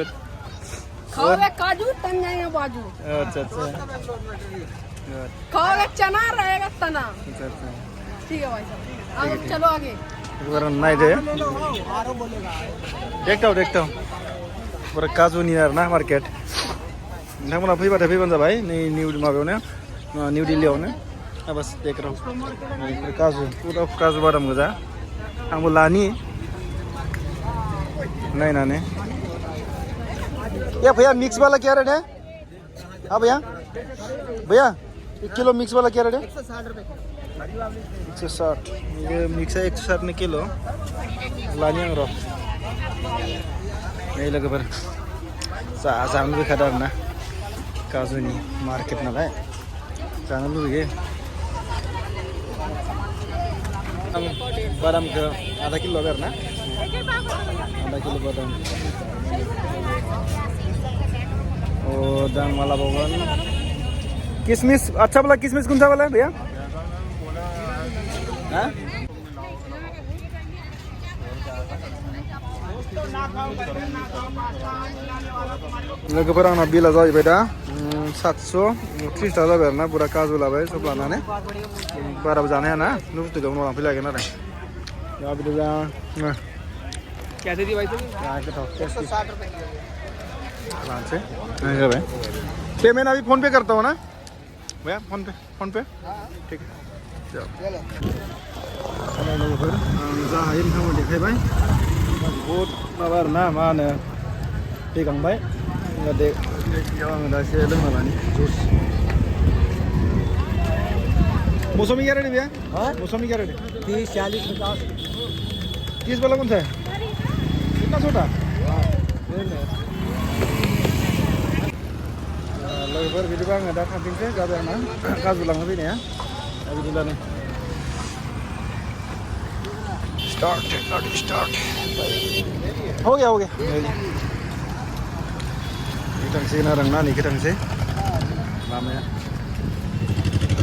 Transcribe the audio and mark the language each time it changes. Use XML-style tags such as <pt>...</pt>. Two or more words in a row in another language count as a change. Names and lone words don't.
<hi>खाओगे काजू, तन जाएंगे बाजू। अच्छा अच्छा। खाओगे चना, रहेगा तना। अच्छा अच्छा ठीक है भाई साहब, अब चलो आगे। नहीं दे देखता हूँ पूरा काजु नहीं आरोना मार्केट।</hi> <brx>नोंथांमोना फैबाथाय फैबानो जाबाय नै निउ माबायावनो निउ दिल्लीयावनो।</brx> <hi>बस देख रहा हूँ काजु, पूरा काजु बादाम गोजा।</hi> <brx>आंबो लानि नायनानै।</brx> <hi>ये भैया मिक्स वाला क्या रेट है? हाँ भैया भैया 1 किलो मिक्स वाला क्या रेट है? 160 रुपये। 160। ये मिक्स है 160 ने किलो</hi> <brx>लानि आं र'। नै लोगोफोर जानो लुबैखादों आरोना काजुनि मार्केट नालाय जानो लुबैयो। आं बादामखौ</brx> <hi>आधा किलो</hi> <brx>लाबाय आरोना,</brx> <hi>आधा किलो बादाम।</hi> <brx>दा आं मा लाबावगोन?</brx> <hi>किशमिश अच्छा वाला किशमिश कौन सा वाला है भैया?</hi> <brx>हाँ लोगोफोर आंना बिला जाहैबाय दा 730 थाखा जाबाय आरोना। बुरा काजु लाबाय सब लानानै। बाराबो जानो हाया ना, बे बुस्थुखौ उनाव लांफैलायगोन आरो। दा बिदिब्ला</brx> <hi>कैसे दी भाई साहब?</hi> <brx>गोथाव</brx> <hi>160 रुपये</hi> <brx>लानोसै। जाबाय।</brx> <hi>पेमेंट अभी फोन पे करता हूँ ना भैया? फोन पे ठीक है।</hi> <brx>लोगोफोर आं जा हायो नोंथांमोन देखायबाय। बहुद माबा आरोना मा होनो फैखांबाय। बेयाव आङो दा एसे लोंना लानि जुस।</brx> <hi>मौसमी क्या रेट है भैया? मौसमी क्या रेट है? 30, 40, 50। 30 वाला कौन सा है? इतना छोटा?</hi> <brx>लोगोफोर बिदिबा आङो दा थांफिनसै, जाबाय आंना काजु लांनो फैनाया। दा बिदिब्ला नै</brx> <hi>स्टार्ट हो गया</hi> <brx>थांसिगोन आरो आंना नैखै थांसै लामाया।</brx>